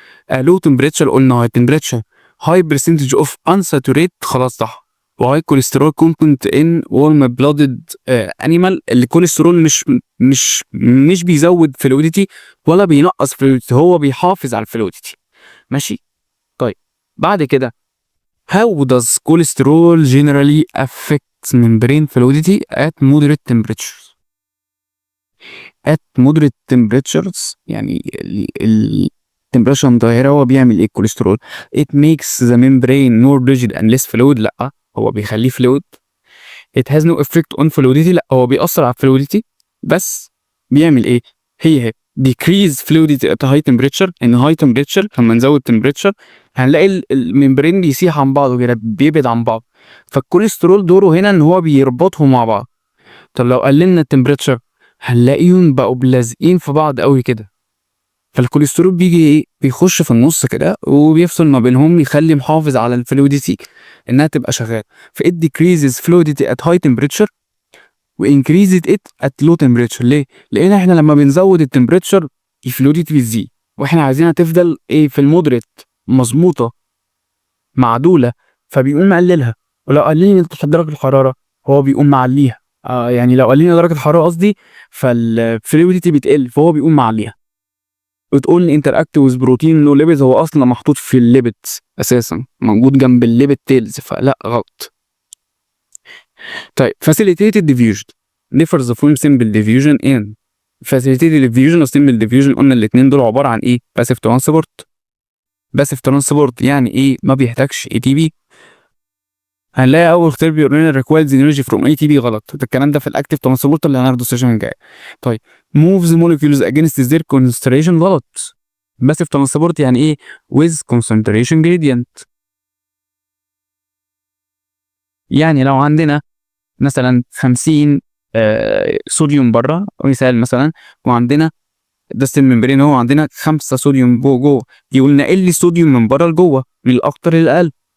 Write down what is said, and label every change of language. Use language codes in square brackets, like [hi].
[ar] لو تمبريتشر قلنا هاي تمبريتشر. هاي برسنتج اوف انساتوريت، خلاص صح. وهاي كوليسترول كونتنت ان وورم بلودد انيمال، الكوليسترول مش بيزود فلويدتي ولا بينقص فلويدتي، هو بيحافظ على الفلويدتي. ماشي. طيب بعد كده [en] how does cholesterol generally affect membrane fluidity at moderate temperatures. at moderate temperatures [ar] يعني التمبريتشر متغيرة، هو بيعمل ايه الكوليسترول؟ [en] it makes the membrane more rigid and less fluid، [ar] لا هو بيخليه [en] fluid. it has no effect on fluidity، [ar] لا هو بيأثر على [en] fluidity [ar] بس بيعمل ايه؟ هي [en] decrease fluidity at high temperature. [ar] ان high temperature لما نزود temperature هنلاقي الممبرين بيسيح عن بعضه كده، بيبعد عن بعض. فالكوليسترول دوره هنا ان هو بيربطهم مع بعض. طب لو قللنا التمبريتشر هنلاقيهم بقوا لازقين في بعض قوي كده. فالكوليسترول بيجي ايه؟ بيخش في النص كده وبيفصل ما بينهم، يخلي محافظ على الفلويدتي انها تبقى شغاله. [en] ف it decreases fluidity at high temperature و increases it at low temperature. [ar] ليه؟ لان احنا لما بنزود التمبريتشر الفلويدتي بتزيد، واحنا عايزينها تفضل ايه؟ في المودريت، مظبوطه، معدوله، فبيقوم مقللها. ولو قللنا درجه الحراره هو بيقوم معليها. يعني لو قللنا درجه الحراره قصدي، فالفلويدتي بتقل فهو بيقوم معليها. بتقول انتراكت ويز بروتين نو ليبيدز، هو اصلا محطوط في الليبيدز اساسا، موجود جنب الليبيد تيلز، فلا غلط. طيب [en] facilitated diffusion differs from simple diffusion in facilitated diffusion و simple diffusion. [ar] قلنا الاثنين دول عباره عن ايه؟ passive transport. passive transport يعني ايه؟ ما بيحتاجش اي تي بي. هنلاقي اول اختيار بيقول لنا [en] requires energy from ATP، [ar] غلط. الكلام ده في الاكتيف ترانسبورت اللي هناخده السيشن الجاي. [en] طيب moves molecules against their concentration، غلط. [ar] باسيف ترانسبورت يعني ايه؟ [en] with concentration gradient. [ar] يعني لو عندنا مثلا 50 صوديوم بره مثال مثلا، وعندنا ده السيل ممبرين، هو عندنا 5 صوديوم جوه، يقول نقل لي صوديوم من بره لجوه من الاكتر للاقل.